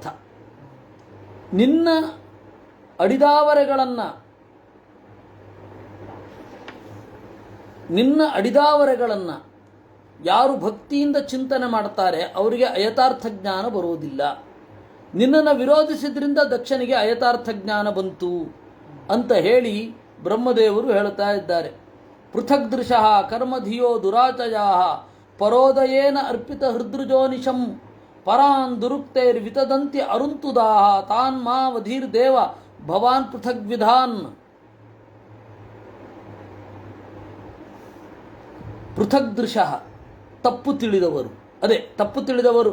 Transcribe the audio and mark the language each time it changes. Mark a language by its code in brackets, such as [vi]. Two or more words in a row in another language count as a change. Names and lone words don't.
[kn] ನಿನ್ನ ಅಡಿದಾವರೆಗಳನ್ನು ಯಾರು ಭಕ್ತಿಯಿಂದ ಚಿಂತನೆ ಮಾಡ್ತಾರೆ ಅವರಿಗೆ ಅಯಥಾರ್ಥ ಜ್ಞಾನ ಬರುವುದಿಲ್ಲ. ನಿನ್ನನ್ನು ವಿರೋಧಿಸಿದ್ರಿಂದ ದಕ್ಷನಿಗೆ ಅಯಥಾರ್ಥ ಜ್ಞಾನ ಬಂತು ಅಂತ ಹೇಳಿ ಬ್ರಹ್ಮದೇವರು ಹೇಳ್ತಾ ಇದ್ದಾರೆ. [sa] ಪೃಥಕ್ ದೃಶಃ ಕರ್ಮಧಿಯೋ ದುರಾಚಯಾ ಪರೋದಯೇನ ಅರ್ಪಿತ ಹೃದೃಜೋನಿಶಂ ಪರಾನ್ ದುರುಕ್ತೈರ್ ವಿತದಂತಿ ಅರುಂತುದಾಹ ತಾನ್ ಮಾ ವಧೀರ್ದೇವ ಭವಾನ್ ಪೃಥಗ್ ವಿಧಾನ್. ಪೃಥಕ್ ದೃಶಃ [kn] ತಪ್ಪು ತಿಳಿದವರು, ಅದೇ ತಪ್ಪು ತಿಳಿದವರು.